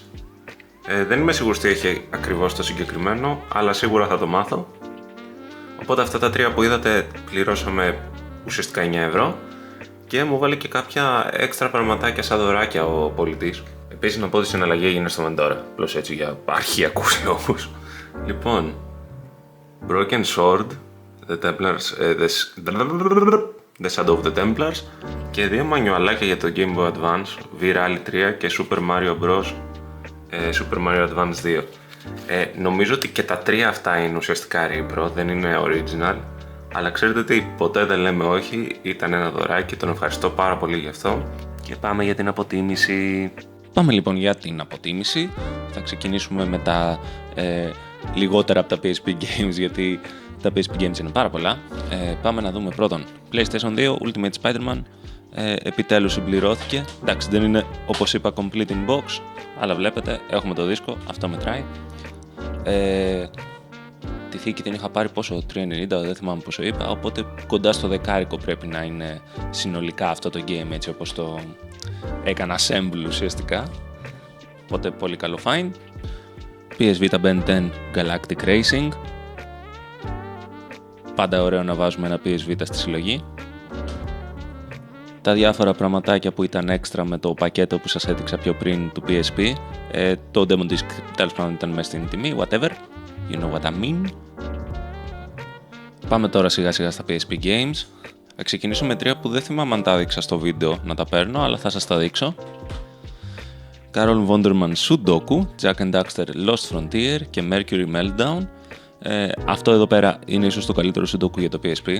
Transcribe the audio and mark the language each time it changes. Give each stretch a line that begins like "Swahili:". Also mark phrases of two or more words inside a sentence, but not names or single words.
Greek: Δεν είμαι σίγουρος τι έχει ακριβώς το συγκεκριμένο, αλλά σίγουρα θα το μάθω. Οπότε αυτά τα 3 που είδατε πληρώσαμε ουσιαστικά 9 ευρώ και μου βάλει και κάποια έξτρα πραγματάκια σαν δωράκια ο πολιτής. Επίσης να πω ότι η συναλλαγή έγινε στο Mentora, απλώς έτσι για αρχαιακούς λόγους. Λοιπόν, Broken Sword, The Templars, The Shadow of the Templars και 2 μανιουαλάκια για το Game Boy Advance, V-Rally 3 και Super Mario Bros. Super Mario Advance 2. Νομίζω ότι και τα 3 αυτά είναι ουσιαστικά repro, δεν είναι original, αλλά ξέρετε ότι ποτέ δεν λέμε όχι, ήταν ένα δωράκι, τον ευχαριστώ πάρα πολύ γι' αυτό και πάμε για την αποτίμηση. Πάμε λοιπόν για την αποτίμηση, θα ξεκινήσουμε με τα λιγότερα από τα PSP Games, γιατί τα PSP Games είναι πάρα πολλά. Πάμε να δούμε πρώτον PlayStation 2 Ultimate Spider-Man, επιτέλους συμπληρώθηκε. Εντάξει, δεν είναι όπως είπα
English: complete in box,
Greek: αλλά βλέπετε έχουμε το δίσκο, αυτό μετράει. Τη θήκη την είχα πάρει πόσο, 3,90, δεν θυμάμαι πόσο είπα, οπότε κοντά στο δεκάρικο πρέπει να είναι συνολικά αυτό το game, έτσι όπως το έκανα assemble ουσιαστικά. Οπότε πολύ καλό find. PS Vita Ben 10 Galactic Racing. Πάντα ωραίο να βάζουμε ένα PS Vita στη συλλογή. Τα διάφορα πραγματάκια που ήταν έξτρα με το πακέτο που σας έδειξα πιο πριν του PSP. Το
English: Demo Disc
Greek: τέλος πάντων ήταν μέσα στην τιμή,
English: whatever. You know what I mean.
Greek: Πάμε τώρα σιγά σιγά στα PSP Games. Θα ξεκινήσω με 3 που δεν θυμάμαι αν τα έδειξα στο βίντεο να τα παίρνω, αλλά θα σας τα δείξω. Carol Wonderman Sudoku, Jack and Daxter Lost Frontier και Mercury Meltdown. Αυτό εδώ πέρα είναι ίσως το καλύτερο Sudoku για το PSP.